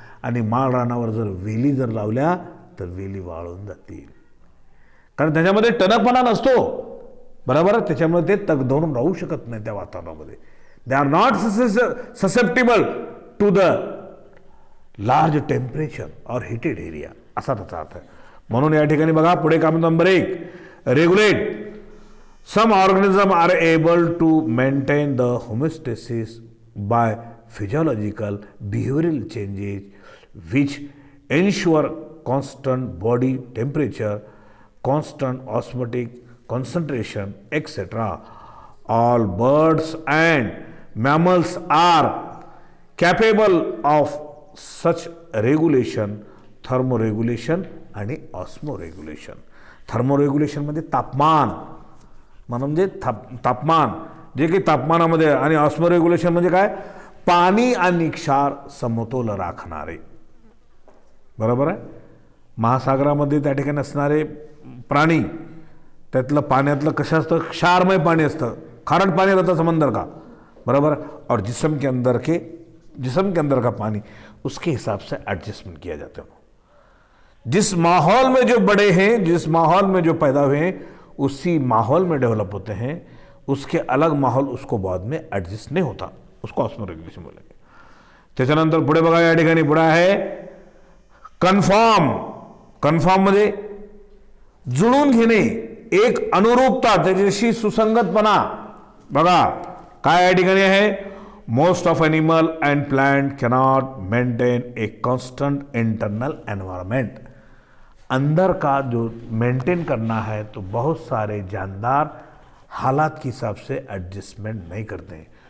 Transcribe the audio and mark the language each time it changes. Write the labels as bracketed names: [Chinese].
[Marathi] आणि माळ रानावर जर वेली जर लावल्या तर वेली वाळून जातील, कारण त्याच्यामध्ये टणकपणा नसतो, बरोबर आहे. त्याच्यामुळे ते तग धरून राहू शकत नाही त्या वातावरणामध्ये. [English] they are not susceptible to the large temperature और heated area [Marathi] असा त्याचा अर्थ आहे. म्हणून या ठिकाणी बघा पुढे काम number 1, regulate. [English] Some organisms are able to maintain the homeostasis by physiological behavioural changes which ensure constant body temperature, constant osmotic concentration, etc. All birds and mammals are capable of such regulation, thermoregulation आणि osmoregulation. [Marathi] थर्मोरेग्युलेशन मध्ये तापमान म्हणजे तापमान जे काही तापमानामध्ये, आणि ऑस्मोरेग्युलेशन म्हणजे काय, पाणी आणि क्षार समतोल राखणारे. बरोबर आहे. महासागरामध्ये त्या ठिकाणी असणारे प्राणी, त्यातलं पाण्यातलं कसं असतं, क्षारमय पाणी असतं, [Hindi] खारट पानी रहता है समंदर का, [Marathi] बराबर. [Hindi] और जिस्म के अंदर का पानी उसके हिसाब से एडजस्टमेंट किया जाता है. जिस माहौल में जो बड़े हैं, जिस माहौल में जो पैदा हुए हैं, उसी माहौल में डेवलप होते हैं. उसके अलग माहौल उसको बाद में एडजस्ट नहीं होता, उसको ऑस्मोरेग्युलेशन बोलेंगे. [Marathi] त्याच्यानंतर पुढे बघा, या ठिकाणी पुढे आहे कन्फॉर्म. कन्फॉर्म मध्ये जुळून घेणे, एक अनुरूपता, त्याच्याशी सुसंगतपणा. बघा काय या ठिकाणी आहे, [English] Most of animal and plant cannot maintain a constant internal environment. [Hindi] अंदर का जो मेंटेन करना है तो बहुत सारे जानदार हालात के हिसाब से एडजस्टमेंट नहीं करते हैं.